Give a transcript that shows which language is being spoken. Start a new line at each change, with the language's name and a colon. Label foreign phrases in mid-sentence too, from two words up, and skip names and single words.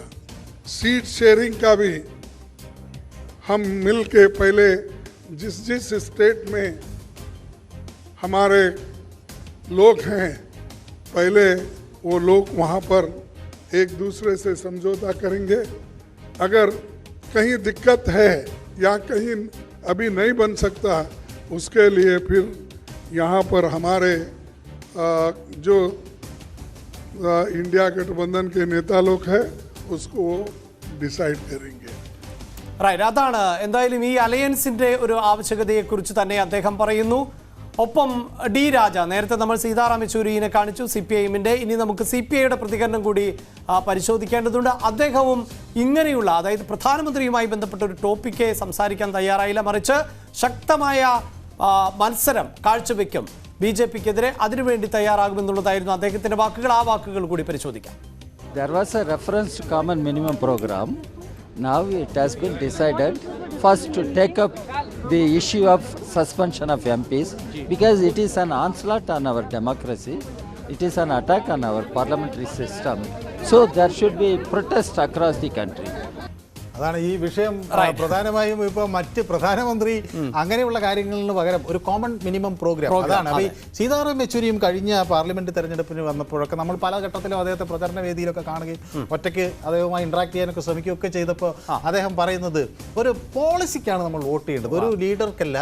Hindi: सीट शेयरिंग का भी हम मिल के पहले जिस स्टेट में हमारे लोग हैं पहले वो लोग वहाँ पर एक दूसरे से समझौता करेंगे. अगर कहीं दिक्कत है या कहीं अभी नहीं बन सकता उसके लिए फिर यहाँ पर हमारे जो इंडिया गठबंधन के नेता लोग हैं उसको ഡിസൈഡ് करेंगे.
Malayalam: റൈറ്റ്, അതാണ് എന്തായാലും ഈ അലയൻസിന്റെ ഒരു ആവശ്യകതയെക്കുറിച്ച് തന്നെ അദ്ദേഹം പറയുന്നു. ഒപ്പം ഡി രാജ, നേരത്തെ നമ്മൾ സീതാറാം യെച്ചൂരിയെ കാണിച്ചു CPI-ന്റെ, ഇനി നമുക്ക് CPI-യുടെ പ്രതികരണം കൂടി പരിശോധിക്കേണ്ടതുണ്ട്. അദ്ദേഹവും ഇങ്ങനെയുള്ള, അതായത് പ്രധാനമന്ത്രിയുമായി ബന്ധപ്പെട്ട ഒരു ടോപ്പിക്ക് സംസാരിക്കാൻ തയ്യാറായില്ല, മറിച്ച് ശക്തമായ മത്സരം കാഴ്ചവെക്കും BJP-ക്കെതിരെ, അതിനുവേണ്ടി തയ്യാറാകുമെന്നുള്ളതായിരുന്നു അദ്ദേഹത്തിന്റെ വാക്കുകൾ. ആ വാക്കുകൾ കൂടി പരിശോധിക്കാം.
English: There was a reference to common minimum program. Now it has been decided first to take up the issue of suspension of MPs because it is an onslaught on our democracy. It is an attack on our parliamentary system. So there should be protest across the country.
Malayalam: അതാണ് ഈ വിഷയം. പ്രധാനമായും ഇപ്പോൾ മറ്റ് പ്രധാനമന്ത്രി അങ്ങനെയുള്ള കാര്യങ്ങളിന് പകരം ഒരു
English: common minimum program
Malayalam: അതാണ്. അപ്പോൾ ഈ സീതാറാം യെച്ചൂരിയും കഴിഞ്ഞ പാർലമെന്റ് തെരഞ്ഞെടുപ്പിന് വന്നപ്പോഴൊക്കെ നമ്മൾ പല ഘട്ടത്തിലും അദ്ദേഹത്തെ പ്രചരണ വേദിയിലൊക്കെ കാണുകയും ഒറ്റയ്ക്ക് അദ്ദേഹവുമായി ഇന്ററാക്ട് ചെയ്യാനൊക്കെ ശ്രമിക്കുകയൊക്കെ ചെയ്തപ്പോൾ അദ്ദേഹം പറയുന്നത് ഒരു പോളിസിക്കാണ് നമ്മൾ വോട്ട് ചെയ്യേണ്ടത്, ഒരു ലീഡർക്കല്ല.